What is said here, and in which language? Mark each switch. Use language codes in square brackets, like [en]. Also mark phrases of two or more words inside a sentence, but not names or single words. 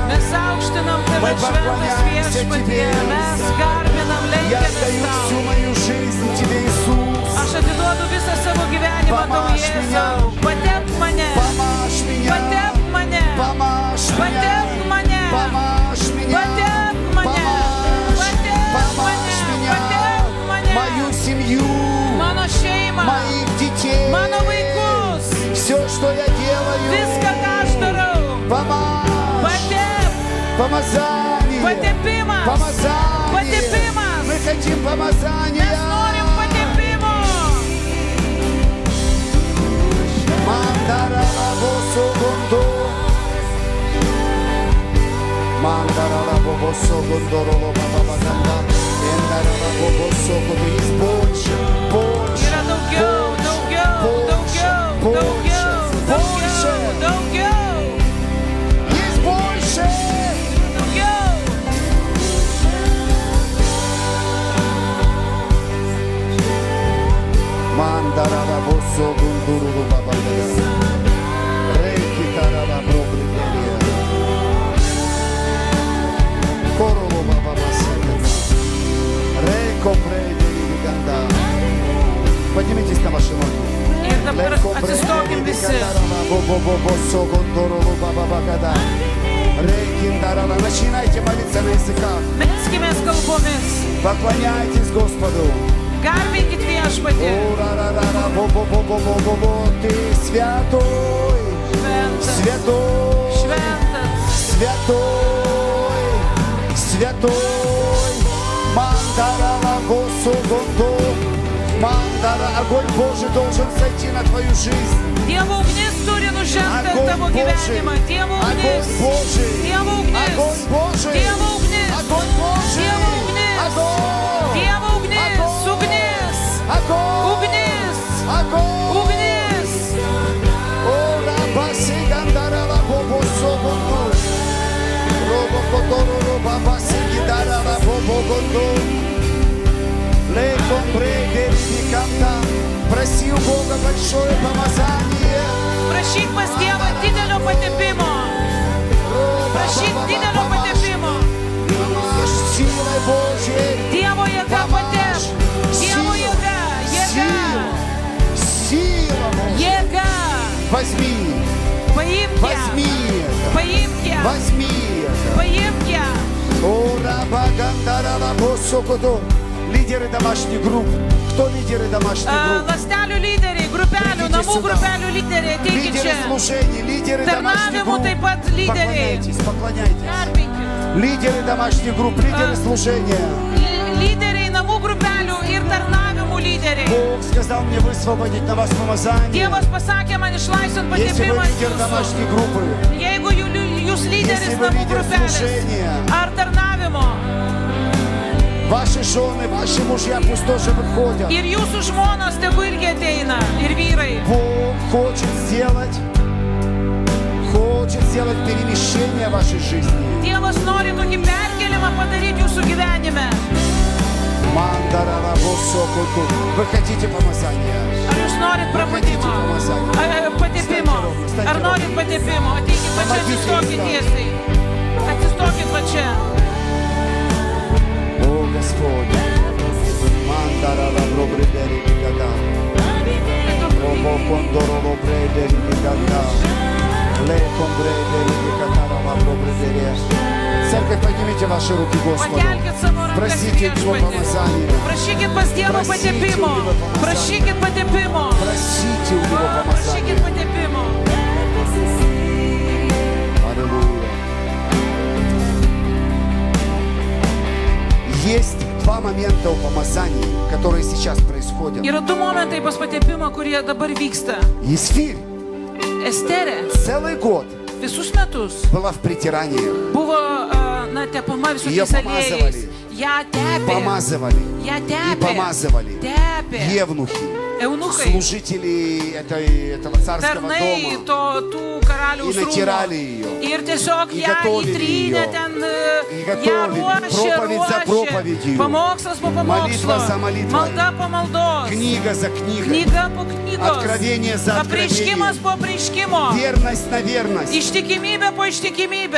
[lt] Mes aukštinam tave, šventas viešpatie, mes garbinam, [ru] Я [lt] lenkiamės [ru] отдаю [lt] tau. [ru] всю мою жизнь Тебе, Иисус. [lt] Aš atiduodu visą savo gyvenimą tau, Pamaž Jėzau. Patepk mane, [ru] Помажь меня. [lt] patepk mane, [ru] Помажь меня. [lt] patepk mane, [ru] Помажь меня. [lt] patepk mane, [ru] Помажь меня. [lt] patepk mane, [ru] Мою семью, [lt] mano šeimą, [ru] моих детей. [lt] mano vaikus, [ru] Все, что я делаю. [lt] viską, ką aš darau. [ru] Помажь. [lt] Patepk, [ru] Помазание. [lt] patepimas, [ru] Помазание. [lt] patepimas. [ru] Мы хотим помазания. [lt] Mes norim patepimo. Мандаралабосо гондо. Мандаралабосо гондороло бабабаганда. Эндаралабосо гондо. [ru] Есть больше, больше, [lt] Yra daugiau, daugiau, daugiau, daugiau, daugiau, daugiau, [ru] есть больше. [lt] daugiau. Мандарала босо гундуру бабагада. Рейки тарала проблемерия. Корову бабабасета. Рейко прейдери ганда. [ru] Поднимитесь на ваши ноги. [lt] Ir dabar atsistokim visi. Босо гундуру бабагада. Рейки тарала. [ru] Начинайте молиться на языках. [lt] Melskimės kalbomis. [ru] Поклоняйтесь Господу. [lt] Garbinkit viešpatį. [ru] Ты святой, [lt] Šventas. [ru] святой, [lt] Šventas. [ru] святой, святой. Мандара Босу Гонду. Мандара, огонь Божий должен сойти на твою жизнь. [lt] Dievo ugnis turi nužengti [ru] Огонь [lt] tavo [ru] Божий, [lt] gyvenimą. Dievo [ru] огонь [lt] ugnis. [ru] Божий, [lt] Dievo ugnis. [ru] огонь Божий, [lt] Dievo ugnis. [ru] огонь Божий, [lt] Dievo ugnis. [ru] огонь, [lt] Dievo ugnis. Ugnis. [ru] огонь, [lt] Ugnis. [ru] огонь. [lt] Ugnis. Ora basi gandara la bobo sobondo. Robo kodoro roba basi gidara la bobo gondo. Le компреде риканта. [ru] Проси у Бога большое помазание. [lt] Prašyk pas Dievą didelio patepimo. Prašyk didelio patepimo. [ru] Силой Божьей. [lt] Dievo jėga patep. Dievo jėga. Jėga. [ru] Сила Божья. [lt] Jėga. [ru] Возьми. [lt] Paimk ją. [ru] Возьми это. [lt] Paimk ją. [ru] Возьми это. [lt] Paimk ją. Ора багандара la bosso kodo. [ru] Лидеры домашних групп. Кто лидеры домашних групп? [lt] Lastelių lyderiai, grupelių, [ru] Придите [lt] namų [ru] сюда. [lt] grupelių lyderiai, ateikit [ru] Лидеры [lt] čia. [ru] служений, лидеры домашних [lt] Tarnavimų [ru] групп. [lt] taip pat lyderiai. [ru] Поклоняйтесь, поклоняйтесь. [lt] Garbinkit. [ru] Лидеры домашних групп, лидеры служения. [lt] Lyderiai, namų grupelių ir tarnavimų lyderiai. [ru] Бог сказал мне высвободить на вас помазание. [lt] Dievas pasakė man išlaisvint [ru] Если вы [lt] patepimą [ru] лидер домашней группы, [lt] Jeigu jūs lyderis [ru] Если вы [lt] namų [ru] лидер [lt] grupelės [ru] служения. [lt] ar tarnavimo [ru] ваши жены, ваши мужья пусть тоже выходят. [lt] ir jūsų žmonos tegu irgi ateina ir vyrai. [ru] Бог хочет сделать перемещение в вашей жизни. [lt] Dievas nori tokį perkelimą padaryti jūsų gyvenime. Мандарала босокуту. [ru] Вы хотите помазания? [lt] Ar jūs norit prabudimo? Patepimo. Ar norit patepimo? Ateikit va čia, atsistokit tiesiai. Atsistokit va čia. [ru] О, Господь. Мандарала бробридери никогда. Робо кондорово брейдери никогда. Леком брейдери никогда рава бробридери. Церковь, поднимите ваши руки Господу. [lt] Pakelkit savo rankas [ru] Просите Его [lt] viešpatį. [ru] помазания. [lt] Prašykit pas Dievą patepimo. Prašykit patepimo. [ru] Просите у Него [lt] Prašykit [ru] помазания. [lt] patepimo. [ru] Аллилуйя. Есть два момента у помазаний, которые сейчас происходят. [lt] Yra du momentai pas patepimą, kurie dabar vyksta. [ru] Есфирь [lt] Esterė [ru] целый год [lt] visus metus [ru] была в притираниях. [lt] buvo tepama [ru] Ее [lt] visokiais aliejais. [ru] помазывали. [lt] Ja tepė. [ru] Помазывали [lt] Ja [ru] и [lt] tepė. [ru] помазывали [lt] Tepė. [ru] евнухи, [lt] Eunuchai. [ru] служители этого царского [lt] Tarnai [ru] дома. [lt] tų karaliaus [ru] И натирали ее. [lt] Ir tiesiog [ru] И [lt] ją [ru] готовили [lt] įtrynė [ru] ее. [lt] ten, [ru] И [lt] ją [ru] готовили. [lt] ruošė, [ru] Проповедь за проповедью. [lt] pamokslas po [ru] Молитва [lt] pamokslo, [ru] за молитвой. [lt] malda po maldos, [ru] Книга за книгой. [lt] knyga po knygos, [ru] Откровение за [lt] apreiškimas [ru] откровением. [lt] po apreiškimo, [ru] Верность на верность. [lt] ištikimybė po ištikimybės